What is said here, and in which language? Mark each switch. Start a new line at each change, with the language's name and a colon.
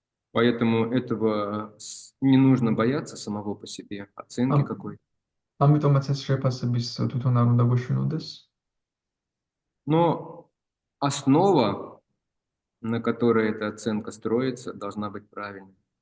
Russian: Поэтому этого не нужно бояться самого по себе, оценки какой-то.
Georgian: ამიტომაც ეს შეფასების თვითონ არ უნდა გვეშინოდეს.
Russian: Но основа, на которой эта оценка строится, должна быть правильной.